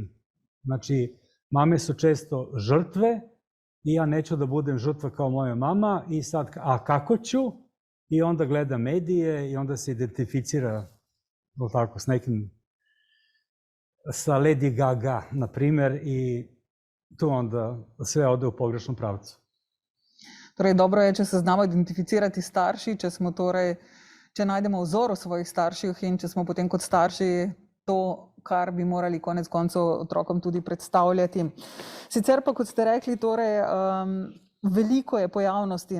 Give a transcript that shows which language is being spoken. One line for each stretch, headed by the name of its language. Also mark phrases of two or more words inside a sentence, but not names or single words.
Serbian: Znači, mame su često žrtve i ja neću da budem žrtva kao moja mama i sad, a kako ću? I onda gleda medije i onda se identificira tako, s nekim, sa Lady Gaga, na primer, i tu onda sve ode u pogrešnom pravcu.
Slovenian: Torej, dobro je, če se znamo identificirati starši, če najdemo vzor v svojih starših in če smo potem kot starši to, kar bi morali konec koncev otrokom tudi predstavljati. Sicer pa, kot ste rekli, torej, veliko je pojavnosti.